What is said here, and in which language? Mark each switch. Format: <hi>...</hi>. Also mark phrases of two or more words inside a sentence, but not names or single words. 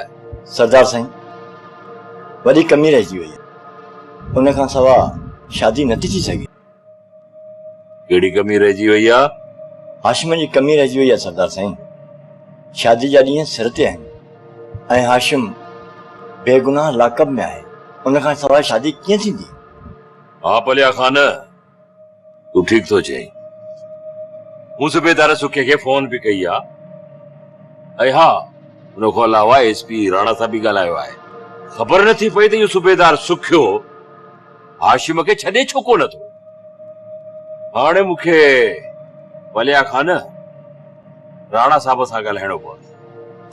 <sd>सरदार साईं वॾी कमी रहिजी वई आहे उन खां सवाइ शादी नथी थी सघे कहिड़ी कमी रहिजी वई आहे हाशिम जी कमी रहिजी वई आहे सरदार साईं शादी जा ॾींहं सिर ते आहिनि ऐं हाशिम बेगुनाह लाकब में आहे उन खां सवाइ शादी कीअं थींदी हाँ पलिया खान, तू ठीक तो चई। मूं सूबेदार सुखे के फोन भी कई आ। ऐं हा, उन खां अलावा एसपी राणा साहब भी ॻाल्हायो आहे। ख़बर नथी पई त इहो सूबेदार सुखियो हाशिम खे छॾे छो कोन थो। हाणे मूंखे पलिया खान राणा साहब सां ॻाल्हाइणो पवंदो।</sd>